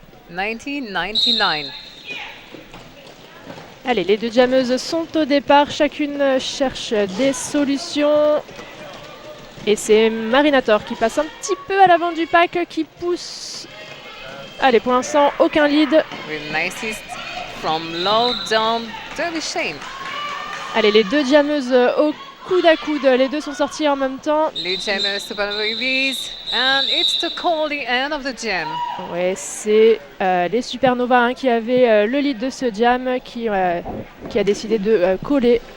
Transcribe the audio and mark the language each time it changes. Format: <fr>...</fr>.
<en>1999.</en> <fr>Allez, les deux jammeuses sont au départ. Chacune cherche des solutions. Et c'est Marinator qui passe un petit peu à l'avant du pack, qui pousse. Allez, pour l'instant, aucun lead.</fr> <en>With nicest from low down, Derby Shane.</en> <fr>Allez, les deux jammeuses au coude à coude. Les deux sont sortis en même temps. Les jammers Supernova UVs.</fr> <en>And it's the call, the end of the jam.</en> <fr>Ouais, c'est les Supernova hein, qui avaient le lead de ce jam, qui a décidé de coller.</fr>